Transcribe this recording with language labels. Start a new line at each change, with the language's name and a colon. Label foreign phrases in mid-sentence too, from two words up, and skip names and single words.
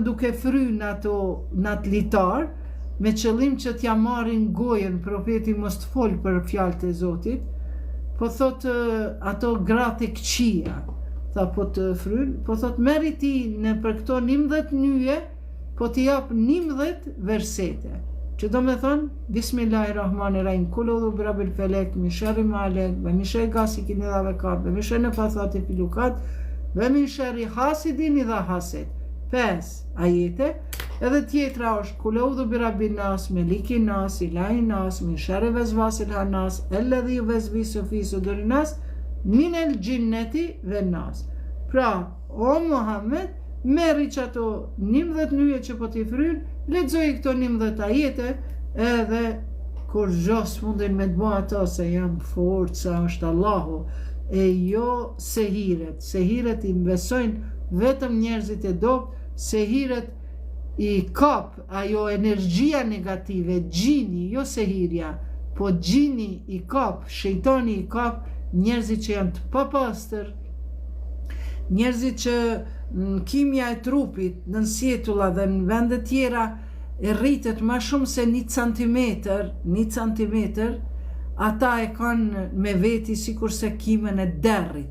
Albanian: duke frynë atë litar, me qëllim që t'ja marrin gojën, profeti mos të folë për fjalët e Zotit, po thot ato gratë e këqija, tha po të frynë, po thot merri ti në për këto 11 nyje, po t'i jap 11 versete, që do me thonë, Bismillahirrahmanirrahim,
Arabic: قل أعوذ برب الفلق، من شر ما خلق، ومن شر غاسق إذا وقب، ومن شر النفاثات في العقد، ومن شر حاسد إذا حسد.
Albanian: 5 ajete, edhe tjetra është
Arabic: قل أعوذ برب الناس، ملك الناس، إله الناس، من شر الوسواس الخناس، الذي يوسوس في صدور الناس، من الجنة والناس.
Albanian: Pra, o Muhammed, merri që ato 11 nyje që po t'i fryn, lexoj këto 11 ajete, edhe kur gjos mundin me të bëj ato se jam forca, është Allahu, e jo sehiret. Sehiret i besojnë vetëm njerëzit e dobët, sehiret i kap ajo energjia negative, gjini, jo sehirja, po gjini i kap, shejtani i kap njerëzit që janë të papastër, njerëzit që në kimja e trupit, në sjetulla dhe në vende tjera e rritet ma shumë se 1 centimetër, ata e kanë me veti sikur se kimën e derrit.